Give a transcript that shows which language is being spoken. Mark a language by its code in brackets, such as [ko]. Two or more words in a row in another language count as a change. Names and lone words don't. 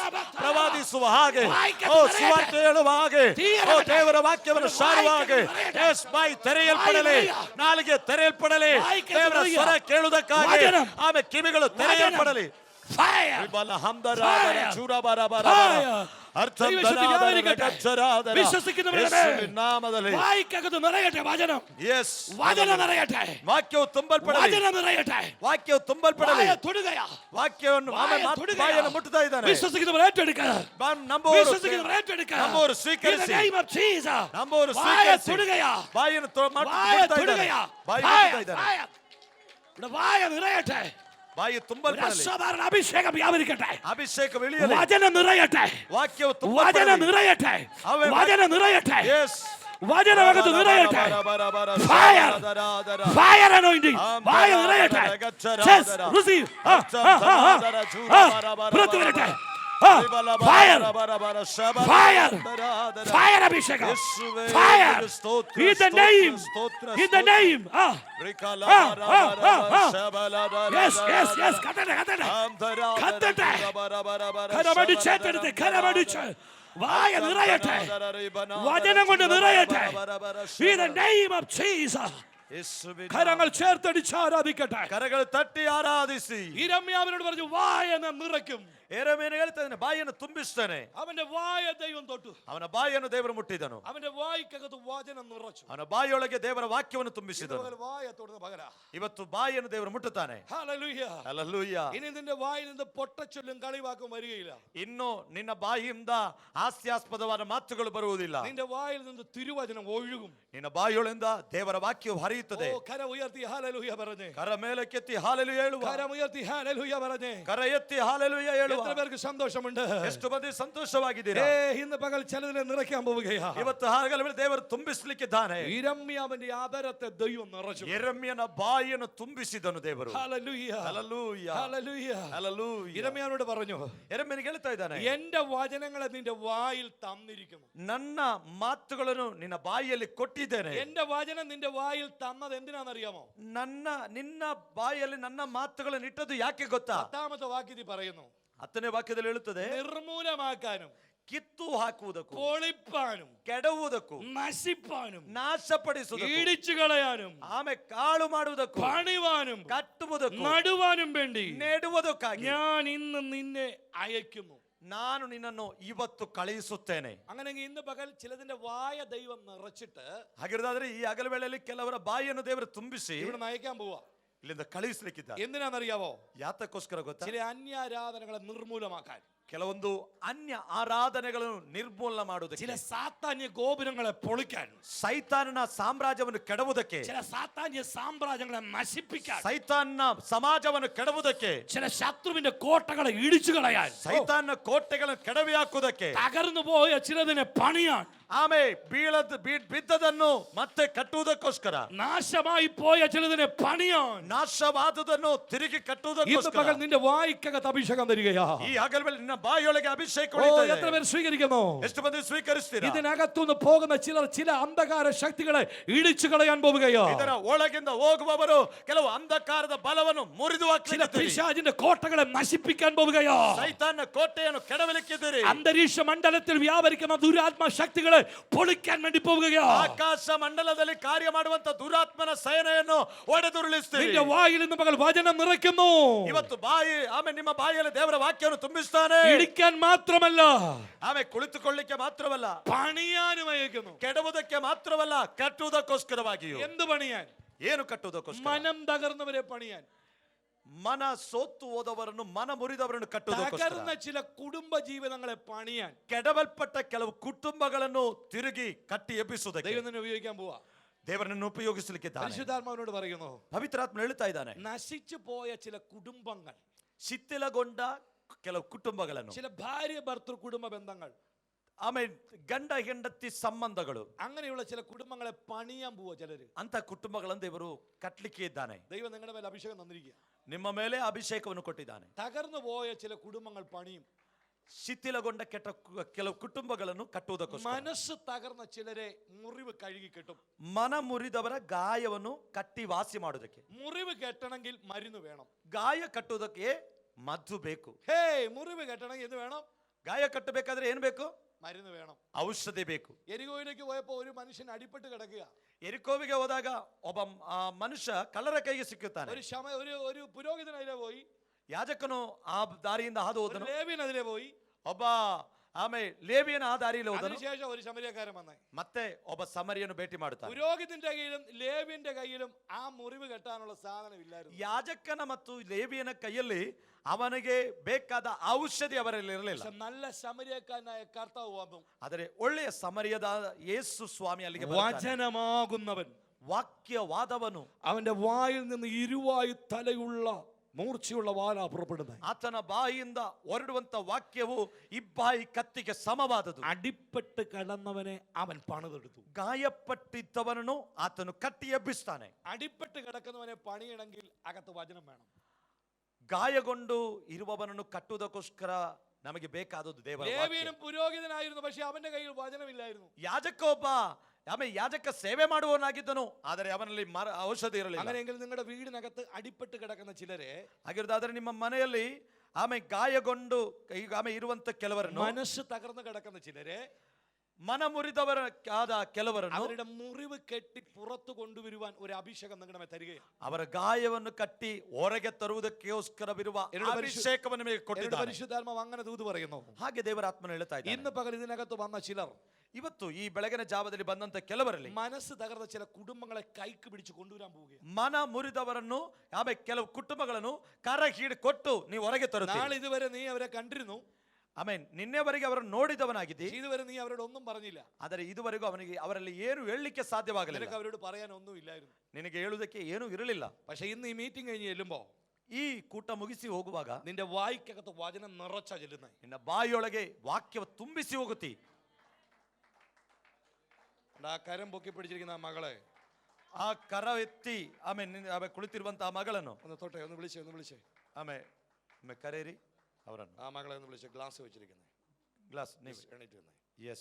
[kn] ಪ್ರವಾದಿಸುವ ಹಾಗೆ, ಓ ಸುವಾರ್ತೆ ಹೇಳುವ ಹಾಗೆ, ಓ ದೇವರ ವಾಕ್ಯವನ್ನು ಸಾರುವ ಹಾಗೆ. ಯೆಸ್, ಬಾಯಿ ತೆರೆಯಲ್ಪಡಲಿ, ನಾಲಿಗೆ ತೆರೆಯಲ್ಪಡಲಿ, ದೇವರ ಸ್ವರ ಕೇಳುವುದಕ್ಕಾಗಿ ಆಮೇಲೆ ಕಿವಿಗಳು ತೆರೆಯಲ್ಪಡಲಿ. Fire. ರಿಬಲ ಹಂದರಾದರ ಚೂರಬರ ಬರ ಬರ ಅರ್ಥಂ ಧನಾದರ ರಗಚ್ಚರಾದರ ಯೇಸುವಿನ ನಾಮದಲ್ಲಿ [ml] വായിക്കകത്ത് നിറയട്ടെ വചനം. [kn] ಯೆಸ್, [ml] വചനം നിറയട്ടെ. [kn] ವಾಕ್ಯವು ತುಂಬಲ್ಪಡಲಿ. [ml] വചനം നിറയട്ടെ. [kn] ವಾಕ್ಯವು ತುಂಬಲ್ಪಡಲಿ. [ml] വായ തൊടുകയാ. [kn] ವಾಕ್ಯವನ್ನು ಬಾಯನ್ನು ಮುಟ್ಟುತ್ತಾ ಇದ್ದಾನೆ. [ml] വിശ്വസിക്കുന്നവർ ഏറ്റെടുക്കുക. വിശ്വസിക്കുന്നവർ ഏറ്റെടുക്കുക. [kn] ನಂಬುವವರು [en] In the [kn] ಸ್ವೀಕರಿಸಿ. [en] name of Jesus. [kn] ನಂಬುವವರು [ml] വായ [kn] ಸ್ವೀಕರಿಸಿ. [ml] തൊടുകയാ. [kn] ಬಾಯನ್ನು [ml] വായ [kn] ಮುಟ್ಟುತ್ತಾ [ml] തൊടുകയാ. [kn] ಇದ್ದಾನೆ. ಬಾಯಿ [ml] വായ, [kn] ಮುಟ್ಟುತ್ತಾ ಇದ್ದಾನೆ. [ml] വായ. ഇവിടെ വായ നിറയട്ടെ. [kn] ಬಾಯಿ [ml] ഒരു [kn] ತುಂಬಲ್ಪಡಲಿ. [ml] അസാധാരണ അഭിഷേകം വ്യാപരിക്കട്ടെ. [kn] ಅಭಿಷೇಕ ಇಳಿಯಲಿ. [ml] വചനം നിറയട്ടെ. [kn] ವಾಕ್ಯವು [ml] വചനം [kn] ತುಂಬಲ್ಪಡಲಿ. [ml] നിറയട്ടെ. അവൻ വചനം നിറയട്ടെ. Yes. വചനമകത്ത് നിറയട്ടെ. Fire. [en] Fire anointing. [ml] വായ നിറയട്ടെ. [en] Just receive. [ml] പുറത്തു വരട്ടെ. Fire. [en] Fire. Fire അഭിഷേകം. Fire. In the name. In the name. Yes, yes, yes. [ml] കത്തട്ടെ, കത്തട്ടെ. കത്തട്ടെ. കരമടിച്ച് ഏറ്റെടുത്ത്, കരമടിച്ച്. വായ നിറയട്ടെ. വചനം കൊണ്ട് നിറയട്ടെ. [en] In the name of Jesus. [ml] കരങ്ങൾ ചേർത്തടിച്ച് ആരാധിക്കട്ടെ. കരകൾ തട്ടി ആരാധിಸಿ. യിരെമ്യാവിനോട് പറഞ്ഞു, വായ ഞാൻ നിറയ്ക്കും. [kn] ಯೆರೆಮೀಯನು ಹೇಳ್ತಾನೆ, ಬಾಯನ್ನು ತುಂಬಿಸ್ತಾನೆ. [ml] അവന്റെ വായ ദൈവം തൊട്ടു. [kn] ಅವನ ಬಾಯಿಯನ್ನು ದೇವರು ಮುಟ್ಟಿದನು. [ml] അവന്റെ വായിക്കകത്ത് വചനം നിറച്ചു. [kn] ಅವನ ಬಾಯಿಯೊಳಗೆ ದೇವರ ವಾಕ್ಯವನ್ನು ತುಂಬಿಸಿದನು. [ml] വായ തൊടുന്ന പകരാ. [kn] ಇವತ್ತು ಬಾಯಿಯನ್ನು ದೇವರು ಮುಟ್ಟುತ್ತಾನೆ. [ml] ഹല്ലേലൂയ. [kn] ಹಲ್ಲೆಲೂಯಾ. [ml] ഇനി നിന്റെ വായിൽ നിന്ന് പൊട്ടച്ചൊല്ലും കളിവാക്കും വരികയില്ല. [kn] ಇನ್ನು ನಿನ್ನ ಬಾಯಿಯಿಂದ ಹಾಸ್ಯಾಸ್ಪದವಾದ ಮಾತುಗಳು ಬರುವುದಿಲ್ಲ. [ml] നിന്റെ വായിൽ നിന്ന് തിരുവചനം ഒഴുകും. [kn] ನಿನ್ನ ಬಾಯಿಯೊಳಗಿಂದ ದೇವರ ವಾಕ್ಯವು ಹರಿಯುತ್ತದೆ. [ml] ഓ, കര ഉയർത്തി ഹല്ലേലൂയ പറഞ്ഞേ. [kn] ಕರ ಮೇಲಕ್ಕೆತ್ತಿ ಹಾಲೆಲೂಯಾ ಹೇಳುವ. [ml] കരം ഉയർത്തി ഹല്ലേലൂയ പറഞ്ഞേ. [kn] ಕರ ಎತ್ತಿ ಹಾಲೆಲೂಯಾ ಹೇಳುವ. [ml] എത്ര പേർക്ക് സന്തോഷമുണ്ട്? [kn] ಎಷ್ಟು ಮಂದಿ ಸಂತೋಷವಾಗಿದ್ದೀರಾ? [ml] ഇന്ന് പകൽ ചിലതിനെ നിറയ്ക്കാൻ പോവുകയാ. [kn] ಇವತ್ತು ಹಗಲು ದೇವರು ತುಂಬಿಸಲಿಕ್ಕಿದ್ದಾನೆ. [ml] യിരെമ്യാവിന്റെ ആദരത്തെ ദൈവം നിറച്ചു. [kn] ಯೆರೆಮೀಯನ ಬಾಯಿಯನ್ನು ತುಂಬಿಸಿದನು ದೇವರು. [ml] ഹല്ലേലൂയ. [kn] ಹಲ್ಲೆಲೂಯಾ. [ml] ഹല്ലേലൂയ. [kn] ಹಲ್ಲೆಲೂಯಾ. [ml] യിരെമ്യാവിനോട് പറഞ്ഞു, [kn] ಯೆರೆಮೀಯನಿಗೆ ಹೇಳ್ತಾ ಇದ್ದಾನೆ, [ml] എന്റെ വചനങ്ങളെ നിന്റെ വായിൽ തന്നിരിക്കുന്നു. [kn] ನನ್ನ ಮಾತುಗಳನ್ನು ನಿನ್ನ ಬಾಯಿಯಲ್ಲಿ ಕೊಟ್ಟಿದ್ದೇನೆ. [ml] എന്റെ വചനം നിന്റെ വായിൽ തന്നത് എന്തിനാണെന്നറിയാമോ? [kn] ನಿನ್ನ ಬಾಯಿಯಲ್ಲಿ ನನ್ನ ಮಾತುಗಳನ್ನು ಇಟ್ಟದ್ದು ಯಾಕೆ ಗೊತ್ತಾ? [ml] 10ാമത്തെ വാക്യത്തിൽ പറയുന്നു, [kn] 10ನೇ ವಾಕ್ಯದಲ್ಲಿ ಹೇಳುತ್ತದೆ, [ml] നിർമൂലമാക്കാനും [kn] ಕಿತ್ತು ಹಾಕುವುದಕ್ಕೂ [ml] പൊളിപ്പാനും [kn] ಕೆಡವುವುದಕ್ಕೂ [ml] നശിപ്പാനും [kn] ನಾಶಪಡಿಸುವುದಕ್ಕೂ [ml] ഇടിച്ചു കളയാനും [kn] ಆಮೇಲೆ ಕಾಳು ಮಾಡುವುದಕ್ಕೂ [ml] പണിവാനും [kn] ಕಟ್ಟುವುದಕ್ಕೂ [ml] നടുവാനും വേണ്ടി [kn] ನೆಡುವುದಕ್ಕಾಗಿ [ml] ഞാൻ ഇന്ന് നിന്നെ അയക്കുന്നു. [kn] ನಾನು ನಿನ್ನನ್ನು ಇವತ್ತು ಕಳುಹಿಸುತ್ತೇನೆ. [ml] അങ്ങനെയെങ്കിൽ ഇന്ന് പകൽ ചിലതിന്റെ വായ ദൈവം നിറച്ചിട്ട്, [kn] ಹಾಗಿರೋದಾದ್ರೆ ಈ ಹಗಲ ವೇಳೆಯಲ್ಲಿ ಕೆಲವರ ಬಾಯಿಯನ್ನು ದೇವರು ತುಂಬಿಸಿ [ml] ഇവിടെ നയിക്കാൻ പോവാ. [kn] ಇಲ್ಲಿಂದ ಕಳುಹಿಸಲಿಕ್ಕಿದ್ದಾರೆ. [ml] എന്തിനാണെന്നറിയാവോ? [kn] ಯಾತಕ್ಕೋಸ್ಕರ ಗೊತ್ತಾ? [ml] ചില അന്യാരാധനകളെ നിർമൂലമാക്കാൻ. [kn] ಕೆಲವೊಂದು ಅನ್ಯ ಆರಾಧನೆಗಳನ್ನು ನಿರ್ಮೂಲನ ಮಾಡುವುದಕ್ಕೆ, [ml] ചില സാത്താന്യ ഗോപുരങ്ങളെ പൊളിക്കാൻ, [kn] ಸೈತಾನನ ಸಾಮ್ರಾಜ್ಯವನ್ನು ಕೆಡವುದಕ್ಕೆ, [ml] ചില സാത്താന്യ സാമ്രാജ്യങ്ങളെ നശിപ്പിക്കാൻ, [kn] ಸೈತಾನನ ಸಮಾಜವನ್ನು ಕೆಡವುದಕ್ಕೆ, [ml] ചില ശത്രുവിന്റെ കോട്ടകളെ ഇടിച്ചു കളയാൻ, [kn] ಸೈತಾನನ ಕೋಟೆಗಳನ್ನು ಕೆಡವಿ ಹಾಕುವುದಕ್ಕೆ, [ml] തകർന്നു പോയ ചിലതിനെ പണിയാൻ, [kn] ಆಮೆ ಬಿದ್ದದನ್ನು ಮತ್ತೆ ಕಟ್ಟುವುದಕ್ಕೋಸ್ಕರ, [ml] നാശമായി പോയ ചിലതിനെ പണിയാൻ, [kn] ನಾಶವಾದುದನ್ನು ತಿರುಗಿ [ml] ഇന്ന് [kn] ಕಟ್ಟುವುದಕ್ಕೋಸ್ಕರ [ml] പകൽ നിന്റെ വായിക്കകത്ത് അഭിഷേകം തരികയാ. [kn] ಈ ಹಗಲಲ್ಲಿ ನಿನ್ನ ಬಾಯಿಯೊಳಗೆ ಅಭಿಷೇಕ [ml] ഓ, [kn] ಹೊಳಿತಾ [ml] എത്ര [kn] ಇದೆ. [ml] പേർ സ്വീകരിക്കുന്നു? [kn] ಎಷ್ಟು ಮಂದಿ ಸ್ವೀಕರಿಸ್ತೀರಾ? [ml] ഇതിനകത്തുനിന്ന് പോകുന്ന ചിലർ ചില അന്ധകാര ശക്തികളെ ഇടിച്ചു കളയാൻ പോവുകയോ, [kn] ಇದರ ಒಳಗಿಂದ ಹೋಗುವವರು ಕೆಲವು ಅಂಧಕಾರದ ಬಲವನ್ನು ಮುರಿದು [ml] ചില [kn] ಹಾಕಲಿದ್ದಾರೆ. [ml] പിശാചിന്റെ കോട്ടകളെ നശിപ്പിക്കാൻ പോവുകയോ, [kn] ಸೈತಾನ ಕೋಟೆಯನ್ನು ಕೆಡವಲಿಕ್ಕಿದ್ದೀರಿ. [ml] അന്തരീക്ഷ മണ്ഡലത്തിൽ വ്യാപരിക്കുന്ന ദുരാത്മ ശക്തികളെ പൊളിക്കാൻ വേണ്ടി പോവുകയോ, [kn] ಆಕಾಶ ಮಂಡಲದಲ್ಲಿ ಕಾರ್ಯ ಮಾಡುವಂತ ದುರಾತ್ಮನ ಸೇನೆಯನ್ನು ಒಡೆದುರುಳಿಸ್ತೀರಿ. [ml] നിന്റെ വായിൽ ഇന്ന് പകൽ വചനം നിറയ്ക്കുന്നു. [kn] ಇವತ್ತು ಬಾಯಿ ಆಮೇಲೆ ನಿಮ್ಮ ಬಾಯಿಯಲ್ಲಿ ದೇವರ ವಾಕ್ಯವನ್ನು ತುಂಬಿಸ್ತಾನೆ. [ml] ഇടിക്കാൻ മാത്രമല്ല, [kn] ಆಮೇಲೆ ಕುಳಿತುಕೊಳ್ಳಿಕ್ಕೆ ಮಾತ್ರವಲ್ಲ, [ml] പണിയാനും അയക്കുന്നു. [kn] ಕೆಡವುದಕ್ಕೆ ಮಾತ್ರವಲ್ಲ, ಕಟ್ಟುವುದಕ್ಕೋಸ್ಕರವಾಗಿಯೂ. [ml] എന്ത് പണിയാൻ? [kn] ಏನು ಕಟ್ಟುವುದಕ್ಕೋಸ್ಕರ? [ml] മനം തകർന്നവരെ പണിയാൻ, [kn] ಮನ ಸೋತು ಹೋದವರನ್ನು, ಮನ ಮುರಿದವರನ್ನು ಕಟ್ಟುವುದಕ್ಕೋಸ್ಕರ, [ml] തകർന്ന ചില കുടുംബ ജീവിതങ്ങളെ പണിയാൻ [kn] ಕೆಡವಲ್ಪಟ್ಟ ಕೆಲವು ಕುಟುಂಬಗಳನ್ನು ತಿರುಗಿ ಕಟ್ಟಿ ಎಬ್ಬಿಸುವುದಕ್ಕೆ [ml] ദൈവം നിന്നെ ഉപയോഗിക്കാൻ പോവാ. [kn] ದೇವರನ್ನು ಉಪಯೋಗಿಸಲಿಕ್ಕಿದ್ದಾನೆ. [ml] പരിശുദ്ധാത്മാവിനോട് പറയുന്നു, [kn] ಪವಿತ್ರಾತ್ಮ ಹೇಳ್ತಾ ಇದ್ದಾನೆ, [ml] നശിച്ചു പോയ ചില കുടുംബങ്ങൾ, [kn] ಶಿಥಿಲಗೊಂಡ ಕೆಲವು ಕುಟುಂಬಗಳನ್ನು, [ml] ചില ഭാര്യ ഭർത്തൃ കുടുംബ ബന്ധങ്ങൾ, [kn] ಆಮೇಲೆ ಗಂಡ ಹೆಂಡತಿ ಸಂಬಂಧಗಳು, [ml] അങ്ങനെയുള്ള ചില കുടുംബങ്ങളെ പണിയാൻ പോവാ ചിലര്. [kn] ಅಂತ ಕುಟುಂಬಗಳನ್ನು ದೇವರು ಕಟ್ಟಲಿಕ್ಕೆ ಇದ್ದಾನೆ. [ml] ദൈവം നിങ്ങളുടെ മേലെ അഭിഷേകം തന്നിരിക്കുക. [kn] ನಿಮ್ಮ ಮೇಲೆ ಅಭಿಷೇಕವನ್ನು ಕೊಟ್ಟಿದ್ದಾನೆ. [ml] തകർന്നു പോയ ചില കുടുംബങ്ങൾ പണിയും. [kn] ಶಿಥಿಲಗೊಂಡ ಕೆಲವು ಕುಟುಂಬಗಳನ್ನು ಕಟ್ಟುವುದಕ್ಕೋಸ್ಕರ, [ml] മനസ്സ് തകർന്ന ചിലരെ മുറിവ് കഴുകി കെട്ടും. [kn] ಮನ ಮುರಿದವರ ಗಾಯವನ್ನು ಕಟ್ಟಿ ವಾಸಿ ಮಾಡುವುದಕ್ಕೆ. [ml] മുറിവ് കെട്ടണമെങ്കിൽ മരുന്ന് വേണം. [kn] ಗಾಯ ಕಟ್ಟುವುದಕ್ಕೆ ಮದ್ದು ಬೇಕು. [ml] ഹേ, മുറിവ് കെട്ടണമെങ്കിൽ എന്ത് വേണം? [kn] ಗಾಯ ಕಟ್ಟಬೇಕಾದ್ರೆ ಏನು ಬೇಕು? [ml] മരുന്ന് വേണം. [kn] ಔಷಧಿ ಬೇಕು. [ml] എരികോയിലേക്ക് പോയപ്പോ ഒരു മനുഷ്യൻ അടിപ്പെട്ട് കിടക്കുക. [kn] ಎರಿಕೋವಿಗೆ ಹೋದಾಗ ಒಬ್ಬ ಮನುಷ್ಯ ಕಳ್ಳರ ಕೈಗೆ ಸಿಕ್ಕುತ್ತಾನೆ. [ml] ഒരു പുരോഹിതൻ അതിലെ പോയി, [kn] ಯಾಜಕನು ಆ ದಾರಿಯಿಂದ ಹಾದು ಹೋದನು, [ml] ലേവ്യൻ അതിലെ പോയി, [kn] ಒಬ್ಬ ಆಮೇಲೆ ಲೇವಿಯನ ಆ ದಾರಿಯಲ್ಲಿ ಹೋದನು, [ml] അതിനുശേഷം ഒരു ശമരിയക്കാരൻ വന്നേ. [kn] ಮತ್ತೆ ಒಬ್ಬ ಸಮರಿಯನ್ನು ಭೇಟಿ ಮಾಡುತ್ತಾನೆ. [ml] പുരോഹിതന്റെ കയ്യിലും ലേവ്യന്റെ കയ്യിലും ആ മുറിവ് കെട്ടാനുള്ള സാധനം ഇല്ലായിരുന്നു. [kn] ಯಾಜಕನ ಮತ್ತು ಲೇವಿಯನ ಕೈಯಲ್ಲಿ ಅವನಿಗೆ ಬೇಕಾದ ಔಷಧಿ ಅವರಲ್ಲಿ ಇರಲಿಲ್ಲ. [ml] നല്ല ശമരിയക്കാരനായ കർത്താവ് വന്നു. [kn] ಆದರೆ ಒಳ್ಳೆಯ ಸಮರಿಯದ ಯೇಸು ಸ್ವಾಮಿ ಅಲ್ಲಿಗೆ [ml] വചനമാകുന്നവൻ, [kn] ವಾಕ್ಯವಾದವನು, [ml] അവന്റെ വായിൽ നിന്ന് ഇരുവായു തലയുള്ള മൂർച്ചയുള്ള വാല പുറപ്പെടുന്നത്. [kn] ಆತನ ಬಾಯಿಯಿಂದ ಹೊರಡುವಂತ ವಾಕ್ಯವು ಇಬ್ಬಾಯಿ ಕತ್ತಿಗೆ ಸಮವಾದದು. [ml] അടിപ്പെട്ട് കിടന്നവനെ അവൻ പണിതെടുത്തു. [kn] ಗಾಯಪಟ್ಟಿದ್ದವನನ್ನು ಆತನು ಕಟ್ಟಿ ಎಬ್ಬಿಸ್ತಾನೆ. [ml] അടിപ്പെട്ട് കിടക്കുന്നവനെ പണിയണമെങ്കിൽ അകത്ത് വചനം വേണം. [kn] ಗಾಯಗೊಂಡು ಇರುವವನನ್ನು ಕಟ್ಟುವುದಕ್ಕೋಸ್ಕರ ನಮಗೆ ಬೇಕಾದದ್ದು ದೇವರ ವಾಕ್ಯ. [ml] ലേവ്യനും പുരോഹിതനായിരുന്നു, പക്ഷെ അവന്റെ കയ്യിൽ വചനമില്ലായിരുന്നു. [kn] ಯಾಜಕ ಒಬ್ಬ ಆಮೇಲೆ ಯಾಜಕ ಸೇವೆ ಮಾಡುವವನಾಗಿದ್ದನು, ಆದರೆ ಅವನಲ್ಲಿ ಔಷಧಿ ಇರಲಿಲ್ಲ. [ml] അങ്ങനെയെങ്കിൽ നിങ്ങളുടെ വീടിനകത്ത് അടിപ്പെട്ട് കിടക്കുന്ന ചിലരെ, [kn] ಹಾಗಿರೋದಾದ್ರೆ ನಿಮ್ಮ ಮನೆಯಲ್ಲಿ ಆಮೇಲೆ ಗಾಯಗೊಂಡು ಆಮೇಲೆ ಇರುವಂತ ಕೆಲವರನ್ನು, [ml] മനസ്സ് തകർന്ന് കിടക്കുന്ന ചിലരെ, [kn] ಮನ ಮುರಿದವರ ಆದ ಕೆಲವರನ್ನು [ml] അവരുടെ മുറിവ് കെട്ടി പുറത്തു കൊണ്ടുവരുവാൻ ഒരു അഭിഷേകം നിങ്ങളുടെ മേൽ തരികയാണ്. [kn] ಅವರ ಗಾಯವನ್ನು ಕಟ್ಟಿ ಹೊರಗೆ ತರುವುದಕ್ಕೋಸ್ಕರವಿರುವ ಅಭಿಷೇಕವನ್ನು ನಿಮಗೆ ಕೊಟ್ಟಿದ್ದಾನೆ. [ml] പരിശുദ്ധാത്മാവ് അങ്ങനെ ദൂത് പറയുന്നു. [kn] ಹಾಗೆ ದೇವರ ಆತ್ಮನು ಹೇಳ್ತಾ ಇದ್ದಾನೆ. [ml] ഇന്ന് പകൽ ഇതിനകത്ത് വന്ന ചിലർ, [kn] ಇವತ್ತು ಈ ಬೆಳಗಿನ ಜಾವದಲ್ಲಿ ಬಂದಂತ ಕೆಲವರಲ್ಲಿ [ml] മനസ്സ് തകർന്ന ചില കുടുംബങ്ങളെ കൈക്ക് പിടിച്ച് കൊണ്ടുവരാൻ പോവുകയാണ്. [kn] ಮನ ಮುರಿದವರನ್ನು ಆಮೇಲೆ ಕೆಲವು ಕುಟುಂಬಗಳನ್ನು ಕರ ಕೊಟ್ಟು ನೀವು ಹೊರಗೆ ತರುತ್ತೀರಿ. [ml] നാളെ ഇതുവരെ നീ അവരെ കണ്ടിരുന്നു, [kn] ಆಮೇಲೆ ನಿನ್ನೆವರೆಗೆ ಅವರನ್ನು ನೋಡಿದವನಾಗಿದ್ದಿ, [ml] ഇതുവരെ നീ അവരോട് ഒന്നും പറഞ്ഞില്ല, [kn] ಆದರೆ ಇದುವರೆಗೂ ಅವರಲ್ಲಿ ಏನು ಹೇಳಲಿಕ್ಕೆ ಸಾಧ್ಯವಾಗಲಿಲ್ಲ. [ml] നിനക്ക് അവരോട് പറയാൻ ഒന്നും ഇല്ലായിരുന്നു. [kn] ನಿನಗೆ ಹೇಳುವುದಕ್ಕೆ ಏನೂ ಇರಲಿಲ್ಲ. [ml] പക്ഷെ ഇന്ന് ഈ മീറ്റിംഗ് കഴിഞ്ഞ് ചെല്ലുമ്പോ [kn] ಈ ಕೂಟ ಮುಗಿಸಿ ಹೋಗುವಾಗ [ml] നിന്റെ വായിക്കകത്ത് വചനം നിറച്ച ചെല്ലുന്നത്. [kn] ನಿನ್ನ ಬಾಯಿಯೊಳಗೆ ವಾಕ್ಯವ ತುಂಬಿಸಿ ಹೋಗುತ್ತಿ. [ml] ആ കരം പൊക്കി പിടിച്ചിരിക്കുന്ന ആ മകളെ, [kn] ಆ ಕರ ಎತ್ತಿ ಆಮೇಲೆ ಕುಳಿತಿರುವಂತಹ ಮಗಳನ್ನು [ml] ഒന്ന് തൊട്ടെ, ഒന്ന് വിളിച്ചേ [kn] ಆಮೇಲೆ ಕರೇರಿ ಅವರನ್ನು, [ml] ആ മകളെ ഒന്ന് വിളിച്ച്. ഗ്ലാസ് വെച്ചിരിക്കുന്നത് [kn] ಗ್ಲಾಸ್ ನೀವು [ml] എണീറ്റ് വന്നേ. [kn] ಎಸ್,